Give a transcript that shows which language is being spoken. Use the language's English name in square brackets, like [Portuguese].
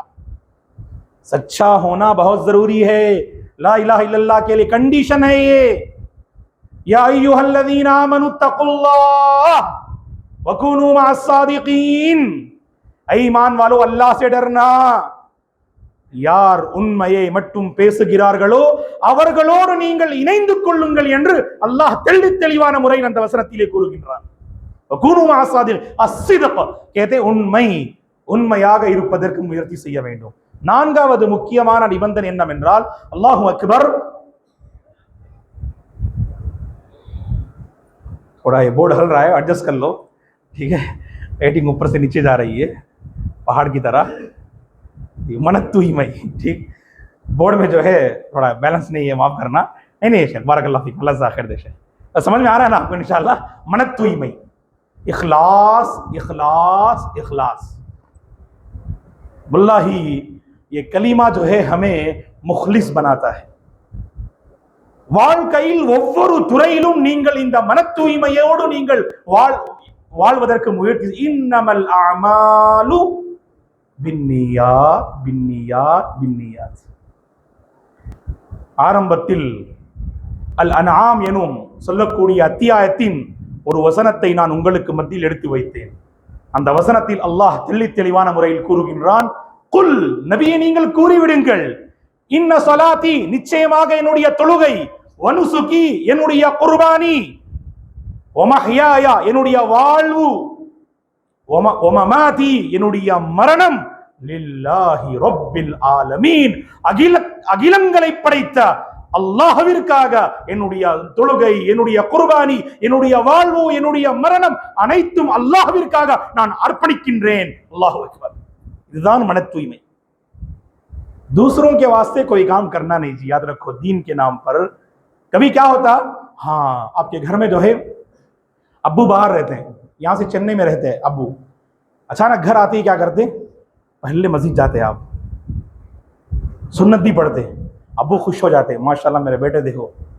[Hindi] आप सच्चा होना बहुत जरूरी है। [Arabic] ला इलाहा इल्लल्लाह [Hindi] के लिए कंडीशन है ये, [Arabic] या अय्युहल्लज़ीना आमनु तक़ुल्लाह वकुनू मअस्सादिक़ीन। [Hindi] ईमान वालों, अल्लाह से डरना। [Tamil] யார் உண்மையை மட்டும் பேசுகிறார்களோ அவர்களோடு நீங்கள் இணைந்து கொள்ளுங்கள் என்று அல்லாஹ் தெளிவான முறையில் அந்த வசனத்திலே கூறுகின்றார்। உண்மை, உண்மையாக இருப்பதற்கு முயற்சி செய்ய வேண்டும்। நான்காவது முக்கியமான நிபந்தனை என்னவென்றால், அல்லாஹு அக்பர்। [Hindi] थोड़ा ये बोर्ड हल रहा है, एडजस्ट कर लो, ठीक है। रेटिंग ऊपर से नीचे जा रही है पहाड़ की तरह। मनत्तु ही मई, ठीक, बोर्ड में जो है थोड़ा बैलेंस नहीं है, माफ करना। नहीं शेख, बारकल्लाह फीक, अल्लाह ज़ाहिर दे। तो समझ में आ रहा है ना आपको इंशाअल्लाह। मनत्तु ही मई, इखलास, इखलास, इखलास। वल्लाही ये कलीमा जो है हमें मुखलिस बनाता है। [Tamil] வாழ்க்கையில் ஒவ்வொரு துறையிலும் நீங்கள் இந்த மன தூய்மையோடு நீங்கள் வாழ்வதற்கு முயற்சி। [Arabic] இன்னமல் அமாலு பின்னியாத், பின்னியாத், பின்னியாத்। [Tamil] ஆரம்பத்தில் அல் அன்ஆம் எனும் சொல்லக்கூடிய அத்தியாயத்தின் ஒரு வசனத்தை நான் உங்களுக்கு மத்தியில் எடுத்து வைத்தேன்। அந்த வசனத்தில் அல்லாஹ் தெளிவான முறையில் கூறுகின்றான், குல், நபியே நீங்கள் கூறிவிடுங்கள், [Arabic] இன்ன ஸலாத்தி, [Tamil] நிச்சயமாக என்னுடைய தொழுகை, [Arabic] வனுசுகி, [Tamil] என்னுடைய குர்பானி, [Arabic] வமஹ்யாயா, [Tamil] என்னுடைய வாழ்வு, [Arabic] வமமாதி, [Tamil] என்னுடைய மரணம், [Arabic] லில்லாஹி ரப்பில் ஆலமீன், [Tamil] அகிலங்களை படைத்த அல்லாஹ்விற்காக என்னுடைய தொழுகை, என்னுடைய குர்பானி, என்னுடைய வாழ்வு, என்னுடைய மரணம் அனைத்தும் அல்லாஹ்விற்காக நான் அர்ப்பணிக்கின்றேன். அல்லாஹு அக்பர். இதுதான் மன தூய்மை. [Hindi] दूसरों के वास्ते कोई काम करना नहीं जी, याद रखो दीन के नाम पर. कभी क्या होता, हाँ आपके घर में जो है अब्बू बाहर रहते हैं, यहाँ से चेन्नई में रहते हैं अब्बू, अचानक घर आते ही क्या करते, पहले मस्जिद जाते आप, सुन्नत भी पढ़ते, अब्बू खुश हो जाते, माशाल्लाह मेरे बेटे देखो.